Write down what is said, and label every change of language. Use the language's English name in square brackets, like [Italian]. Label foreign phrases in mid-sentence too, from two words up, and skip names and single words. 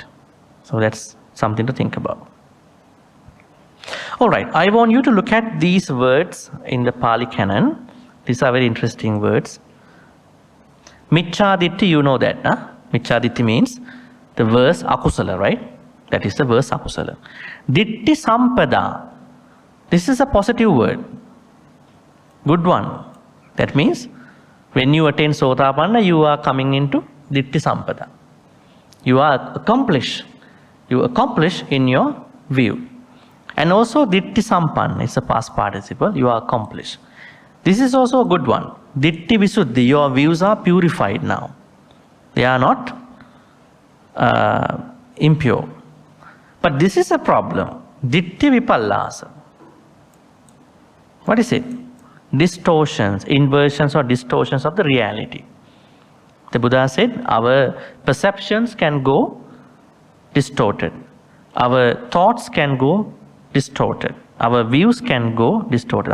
[English] So that's something to think about. All right, I want you to look at these words in the Pali Canon. These are very interesting words. Micchaditti, you know that, huh? Micchaditti means the verse akusala, right? That is the verse akusala. [Pali] Ditthi sampada. [English] This is a positive word. Good one. That means when you attain Sotapanna, you are coming into [Pali] Ditthi sampada. [English] You are accomplished. You accomplish in your view. And also [Pali] Ditthi sampanna [English] is a past participle. You are accomplished. This is also a good one. [Pali] Ditthi visuddhi. [English] Your views are purified now. They are not impure. But this is a problem. [Pali] Ditthi vipallasa. [English] What is it? Distortions, inversions or distortions of the reality. The Buddha said our perceptions can go distorted. Our thoughts can go distorted. Our views can go distorted.